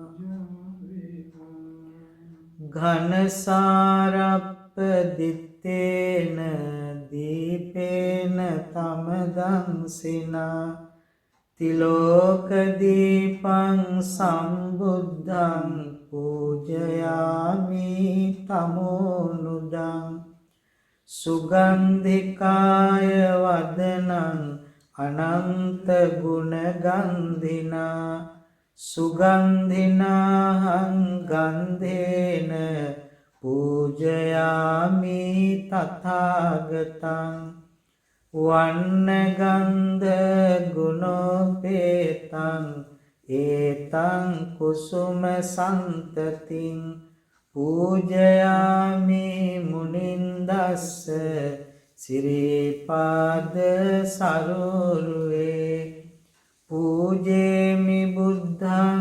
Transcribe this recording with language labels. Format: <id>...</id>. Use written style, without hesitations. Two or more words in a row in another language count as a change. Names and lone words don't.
<pi>ඝනසාරප්ප දිත්තේන දීපේන තමදංසිනා තිලෝක දීපං සම්බුද්ධං පූජයාමි තමෝනුදං සුගන්ධිකාය වදනං අනන්ත ගුණගන්ධිනා සුගන්ධිනාහං ගන්ධේන පූජයාමි තථාගතං වන්නගන්ධ ගුණෝපේතං ඒතං කුසුම සන්තතින් පූජයාමි මුනින්දස්ස සිරිපාද සරෝරුවේ පූජේමි බුද්ධං</pi>